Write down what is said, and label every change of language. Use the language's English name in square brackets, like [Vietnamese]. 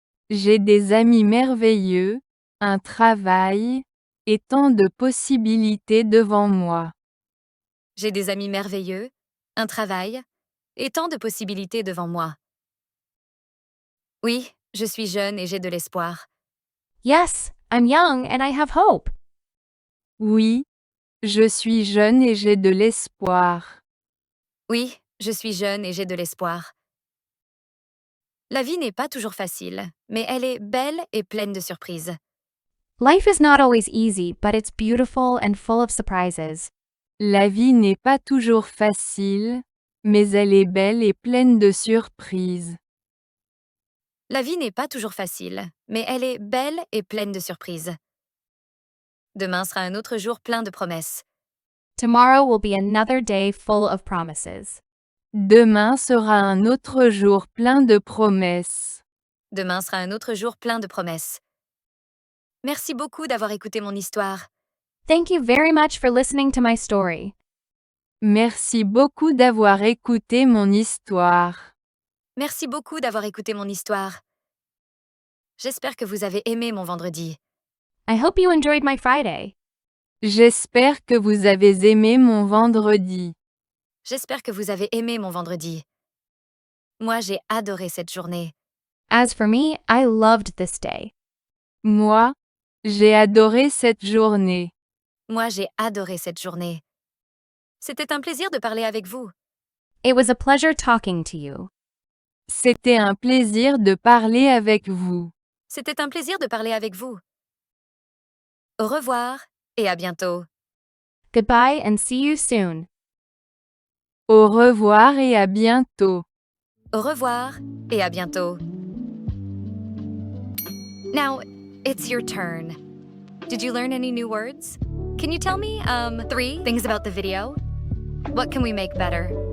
[French] J'ai des amis merveilleux, un travail, et tant de possibilités devant moi. J'ai des amis merveilleux, un travail et tant de possibilités devant moi. Oui, je suis jeune et j'ai de l'espoir. [English] Yes, I'm young and I have hope. [French] Oui, je suis jeune et j'ai de l'espoir. Oui, je suis jeune et j'ai de l'espoir. La vie n'est pas toujours facile, mais elle est belle et pleine de surprises. [English] Life is not always easy, but it's beautiful and full of surprises. [French] La vie n'est pas toujours facile, mais elle est belle et pleine de surprises. La vie n'est pas toujours facile, mais elle est belle et pleine de surprises. Demain sera un autre jour plein de promesses. [English] Tomorrow will be another day full of promises. [French] Demain sera un autre jour plein de promesses. Demain sera un autre jour plein de promesses. Merci beaucoup d'avoir écouté mon histoire. [English] Thank you very much for listening to my story. [French] Merci beaucoup d'avoir écouté mon histoire. Merci beaucoup d'avoir écouté mon histoire. J'espère que vous avez aimé mon vendredi. [English] I hope you enjoyed my Friday. [French] J'espère que vous avez aimé mon vendredi. J'espère que vous avez aimé mon vendredi. Moi, j'ai adoré cette journée. [English] As for me, I loved this day. [French] Moi, j'ai adoré cette journée. Moi, j'ai adoré cette journée. C'était un plaisir de parler avec vous. [English] It was a pleasure talking to you. [French] C'était un plaisir de parler avec vous. C'était un plaisir de parler avec vous. Au revoir et à bientôt. [English] Goodbye and see you soon. [French] Au revoir et à bientôt. Au revoir et à bientôt. [English] Now, it's your turn. Did you learn any new words? Can you tell me, 3 things about the video? What can we make better?